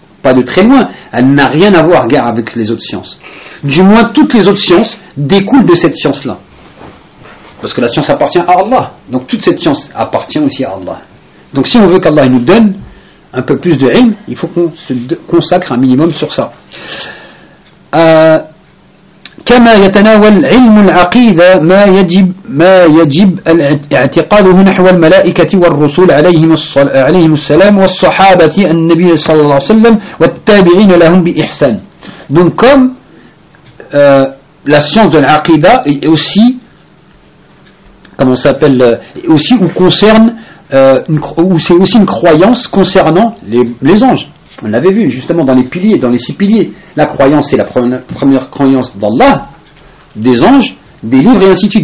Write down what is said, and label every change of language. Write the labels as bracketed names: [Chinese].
[French] pas de très loin, elle n'a rien à voir guère avec les autres sciences. Du moins, toutes les autres sciences découlent de cette science-là. Parce que la science appartient à Allah. Donc toute cette science appartient aussi à Allah. Donc si on veut qu'Allah nous donne un peu plus de ilm, il faut qu'on se consacre un minimum sur ça. [Arabic] كما يتناول علم العقيدة ما يجب اعتقاده نحو الملائكة والرسول عليهم السلام والصحابة النبي صلى الله عليه وسلم والتابعين لهم بإحسان. [French] Donc comme la science de l'aqida est aussi comment s'appelle aussi ou concerne ou c'est aussi une croyance concernant les anges. On l'avait vu justement dans les piliers, dans les six piliers. La croyance, c'est la première croyance d'Allah, des anges, des livres et ainsi de suite.